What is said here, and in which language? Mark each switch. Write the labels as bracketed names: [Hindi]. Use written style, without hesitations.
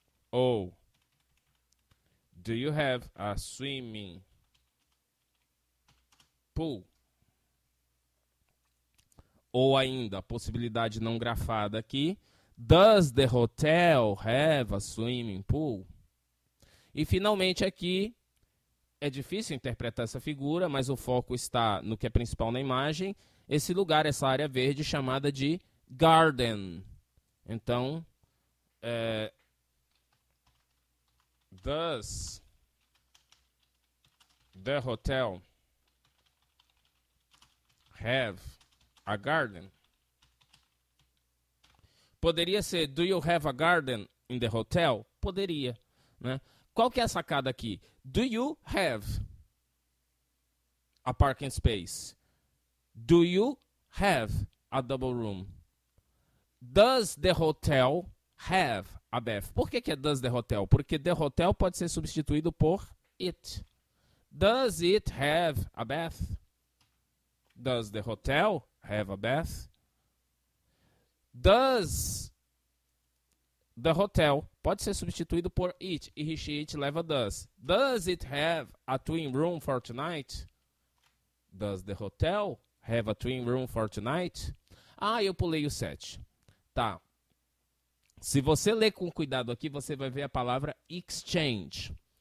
[Portuguese] Ou [English] do you have a swimming pool? [Portuguese] Ou ainda, a possibilidade não grafada aqui, [English] does the hotel have a swimming pool? [Portuguese] E finalmente aqui, é difícil interpretar essa figura, mas o foco está no que é principal na imagem. Esse lugar, essa área verde, chamada de garden. Então, [English] does the hotel have a garden? [Portuguese] Poderia ser, [English] do you have a garden in the hotel? [Portuguese] Poderia, né? Qual que é a sacada aqui? [English] Do you have a parking space? Do you have a double room? Does the hotel have a bath? [Portuguese] Por que é [English] does the hotel? [Portuguese] Porque [English] the hotel [Portuguese] pode ser substituído por it. [English] Does it have a bath? Does the hotel have a bath? Does the hotel [Portuguese] pode ser substituído por it. [English] He, she, it [Portuguese] leva [English] does. Does it have a twin room for tonight? Does the hotel have a twin room for tonight? [Portuguese] Ah, eu pulei o 7. Tá. Se você ler com cuidado aqui, você vai ver a palavra exchange.